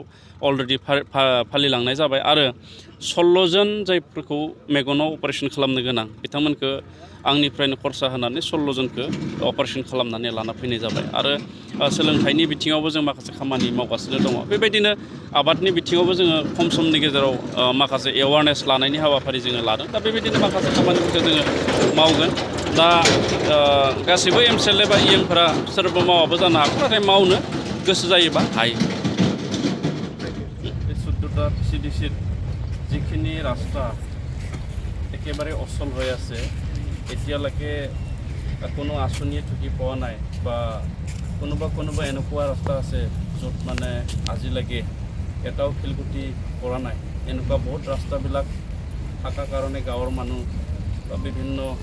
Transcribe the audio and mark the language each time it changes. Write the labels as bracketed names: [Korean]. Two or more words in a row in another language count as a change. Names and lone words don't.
[Bodo] अलरेडि फालिलांनाय जाबाय आरो 16 जन जायफोरखौ मेगनाव अपारेसन खालामनो गोनां बिथांमोनखौ आंनिफ्रायनो खरसा होनानै 16 जनखौ अपारेसन खालामनानै लाना फैनाय जाबाय आरो सोलोंथाइनि बिथिङावबो जों माखासे खामानि मावगासिनो दङ बेबायदिनो आबादनि बिथिङावबो जोङो खम समनि गेजेराव माखासे एवारनेस लानायनि हाबाफारि जोङो लादों दा बेबायदिनो माखासे खामानिफोरखौ जोङो मावगोन दा गासैबो MCLA बा इ.एमफोरा सोरबा मावाबो जानो हागौ नाथाय मावनो गोसो जायोबा हायो [Assamese] 14টা VCDC যিখিনি ৰাস্তা একেবাৰে অচল হৈ আছে এতিয়ালৈকে কোনো আঁচনিয়ে ঢুকি পোৱা নাই বা কোনোবা এনেকুৱা ৰাস্তা আছে য'ত মানে আজিলৈকে এটাও শিলগুটি পৰা নাই এনেকুৱা বহুত ৰাস্তাবিলাক থকাৰ কাৰণে গাঁৱৰ মানুহ বা বিভিন্ন